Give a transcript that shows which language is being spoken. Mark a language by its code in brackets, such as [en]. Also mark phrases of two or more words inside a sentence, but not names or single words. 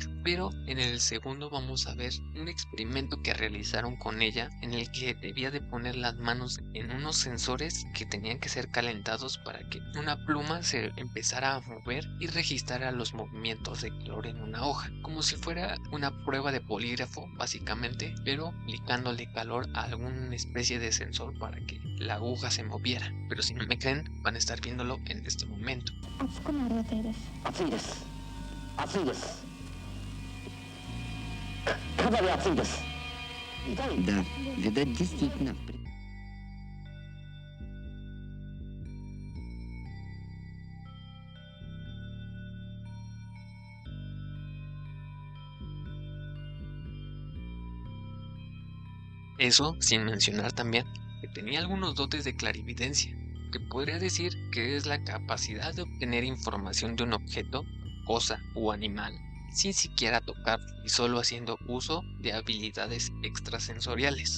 [es] Pero en el segundo vamos a ver un experimento que realizaron con ella en el que debía de poner las manos en unos sensores que tenían que ser calentados para que una pluma se empezara a mover y registrara los movimientos de calor en una hoja, como si fuera una prueba de polígrafo básicamente, pero aplicándole calor a alguna especie de sensor para que la aguja se moviera. Pero si no me creen, van a estar viéndolo en este momento. [ru] Да, видать, действительно. [es] Eso sin mencionar también que tenía algunos dotes de clarividencia, que podría decir que es la capacidad de obtener información de un objeto, cosa o animal sin siquiera tocar y solo haciendo uso de habilidades extrasensoriales.